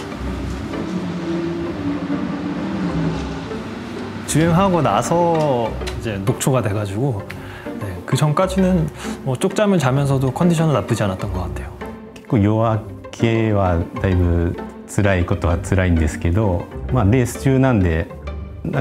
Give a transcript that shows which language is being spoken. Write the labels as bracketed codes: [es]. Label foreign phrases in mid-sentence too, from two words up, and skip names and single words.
[ko] 주행하고 나서 이제 녹초가 돼가지고 네, 그 전까지는 뭐 쪽잠을 자면서도 컨디션은 나쁘지 않았던 것 같아요. [ja] 結構夜明けはだいぶ辛いことは辛いんですけど、まあ、レース中なんでなん